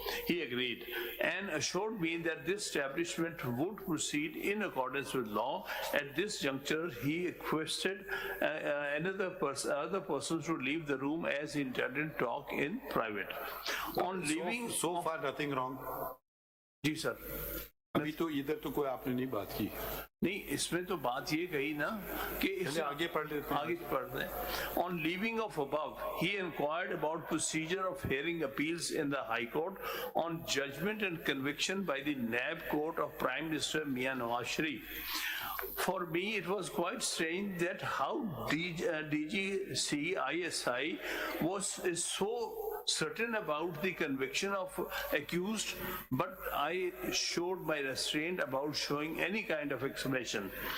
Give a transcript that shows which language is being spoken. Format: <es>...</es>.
<en>He agreed and assured me that this establishment would proceed in accordance with law. At this juncture, he requested other persons to leave the room as he intended to talk in private. On leaving, so far nothing wrong.</en> <hi>Ji sir, अभी तो इधर तो कोई आपने नहीं बात की। नहीं, इसमें तो बात ये कही ना कि आगे पढ़ लेते हैं। आगे पढ़ते हैं।</hi> <en>On leaving of above, he inquired about procedure of hearing appeals in the High Court on judgment and conviction by the NAB Court of Prime Minister Mian Nawaz Sharif. For me, it was quite strange that how DGC ISI is so certain about the conviction of accused, but I showed my restraint about showing any kind of explanation.</en>